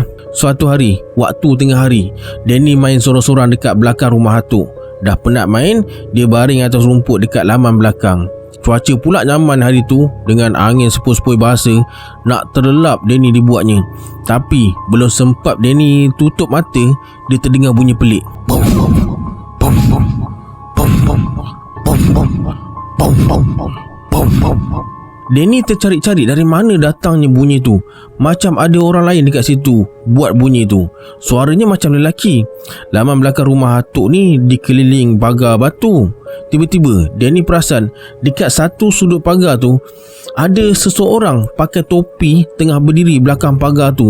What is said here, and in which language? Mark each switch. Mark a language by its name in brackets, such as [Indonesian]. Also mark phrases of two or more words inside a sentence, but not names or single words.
[Malay] Suatu hari, waktu tengah hari, Danny main sorang-sorang dekat belakang rumah atuk. Dah penat main, dia baring atas rumput dekat laman belakang. Cuaca pula nyaman hari tu dengan angin sepoi-sepoi bahasa. Nak terlelap Danny dibuatnya. Tapi belum sempat Danny tutup mata, dia terdengar bunyi pelik. Bom bom bom bom bom bom bom bom bom bom bom bom. Danny tercari-cari dari mana datangnya bunyi tu. Macam ada orang lain dekat situ buat bunyi tu. Suaranya macam lelaki. Laman belakang rumah atuk ni dikeliling pagar batu. Tiba-tiba Danny perasan dekat satu sudut pagar tu ada seseorang pakai topi tengah berdiri belakang pagar tu.